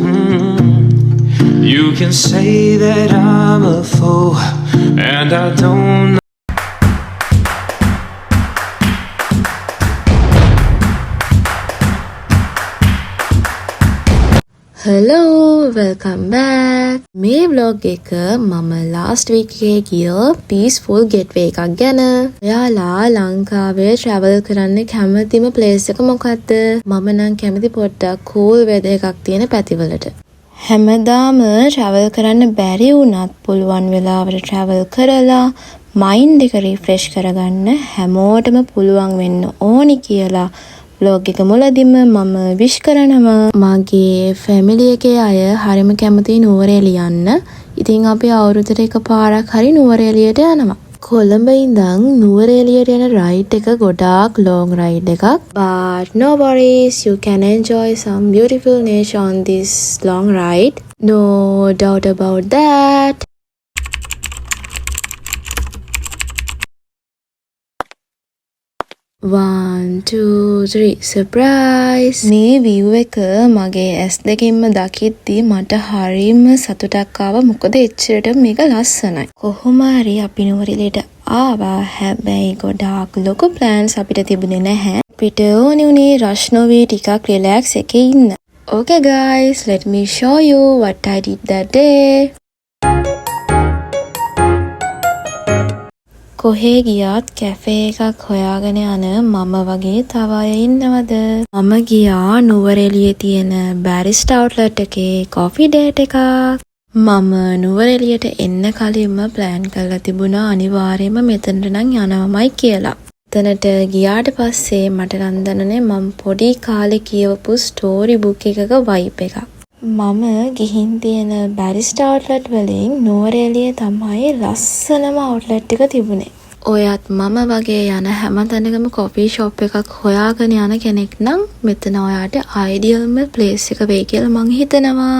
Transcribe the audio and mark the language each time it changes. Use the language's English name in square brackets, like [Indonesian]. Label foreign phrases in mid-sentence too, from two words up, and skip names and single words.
[English] You can say that I'm a fool, and I don't know. Hello, welcome back. [Sinhala] මේ vlog එක මම [English] last week [Sinhala] එකේ ගිය [English] peaceful gateway [Sinhala] එකක් ගැන. ඔයාලා ලංකාවේ travel කරන්න කැමතිම place එක මොකක්ද? මම නම් කැමති පොඩ්ඩක් [English] cool weather [Sinhala] එකක් තියෙන පැතිවලට. හැමදාම travel කරන්න බැරි වුණත් පුළුවන් වෙලාවට travel කරලා mind එක refresh කරගන්න හැමෝටම පුළුවන් වෙන්න ඕනි කියලා vlog එක මුලදීම මම wish කරනවා මගේ family එකේ අය හරිම කැමති නුවරඑළිය යන්න. ඉතින් අපි අවුරුද්දට එකපාරක් හරි නුවරඑළියට යනවා. කොළඹ ඉඳන් නුවරඑළියට යන ride එක ගොඩාක් [English] long ride [Sinhala] එකක්. [English] But no worries, you can enjoy some beautiful nature on this long ride. No doubt about that. One, two, three, surprise! [Sinhala] මේ view එක මගේ ඇස් දෙකින්ම දකිද්දි මට හරිම සතුටක් ආවා. මොකද එච්චරට මේක ලස්සනයි. කොහොම හරි අපි නුවරඑළියට ආවා. හැබැයි ගොඩාක් ලොකු plans අපිට තිබුණේ නැහැ. අපිට ඕනේ උනේ rush නොවී ටිකක් relax එකේ ඉන්න. [English] Okay guys, let me show you what I did that day. [Sinhala] කොහේ ගියත් කැෆේ එකක් හොයාගෙන යන මම වගේ තව අය ඉන්නවද? මම ගියා නුවරඑළියේ තියෙන Barista Outlet එකේ [English] coffee date [Sinhala] එකක්. මම නුවරඑළියට එන්න කලින්ම plan කරලා තිබුණා අනිවාර්යයෙන්ම මෙතනට නම් යනවමයි කියලා. එතනට ගියාට පස්සේ මට නම් දැනුනේ මම පොඩි කාලේ කියවපු [English] story book [Sinhala] එකක vibe එකක්. මම ගිහින් තියෙන Barista Outlet වලින් නුවරඑළියේ තමයි ලස්සනම outlet එක තිබුණේ. ඔයත් මම වගේ යන හැම තැනකම [English] coffee shop [Sinhala] එකක් හොයාගෙන යන කෙනෙක් නම් මෙතන ඔයාට idealම place එක වෙයි කියලා මං හිතනවා.